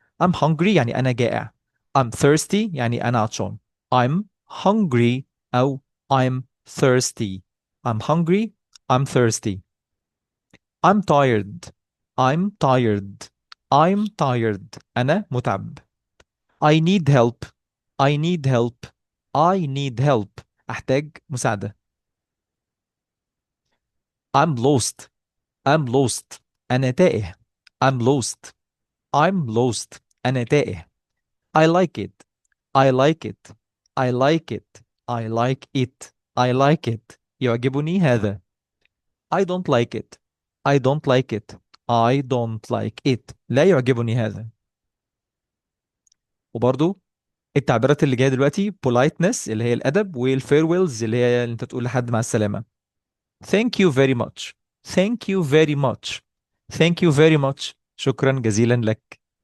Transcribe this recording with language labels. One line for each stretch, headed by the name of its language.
English: I'm hungry
Arabic: يعني أنا جائع.
English: I'm thirsty
Arabic: يعني أنا عطشان.
English: I'm hungry أو I'm thirsty. I'm hungry. I'm thirsty. I'm tired. I'm tired. I'm tired.
Arabic: أنا متعب.
English: I need help. I need help. I need help.
Arabic: أحتاج مساعدة.
English: I'm lost. I'm lost.
Arabic: أنا تائه.
English: I'm lost. I'm lost. أنا تائه. I like it. I like it. I like it. I like it. I like it.
Arabic: يعجبني هذا.
English: I don't like it. I don't like it. I don't like it.
Arabic: لا يعجبني هذا. وبرضو التعبيرات اللي جايه دلوقتي politeness اللي هي الادب، والfarewells اللي هي انت تقول لحد مع السلامه.
English: Thank you very much. Thank you very much. Thank you very much.
Arabic: شكرا جزيلا لك.